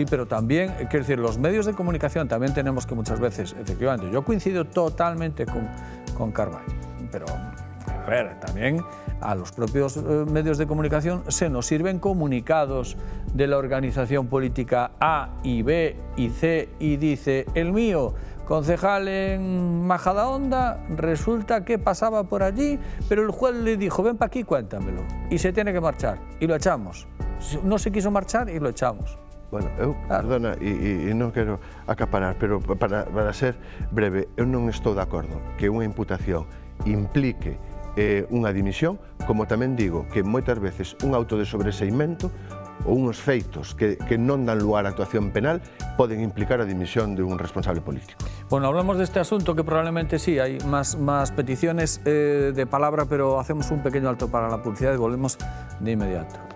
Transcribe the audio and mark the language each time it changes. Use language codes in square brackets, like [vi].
[es] Sí, pero también, quiero decir, los medios de comunicación también tenemos que muchas veces, efectivamente, yo coincido totalmente con Carballo, pero a ver, también a los propios medios de comunicación se nos sirven comunicados de la organización política A y B y C y dice, el mío, concejal en Majadahonda, resulta que pasaba por allí, pero el juez le dijo, ven para aquí, cuéntamelo, y se tiene que marchar, y lo echamos. No se quiso marchar y lo echamos. [gl] Bueno, perdona, e non quero acaparar, pero para ser breve, eu non estou de acordo que unha imputación implique unha dimisión, como tamén digo que moitas veces un auto de sobreseimento ou unhos feitos que non dan lugar a actuación penal poden implicar a dimisión de un responsable político. [es] Bueno, hablamos de este asunto que probablemente sí, hay más peticiones de palabra, pero hacemos un pequeño alto para la publicidad y volvemos de inmediato.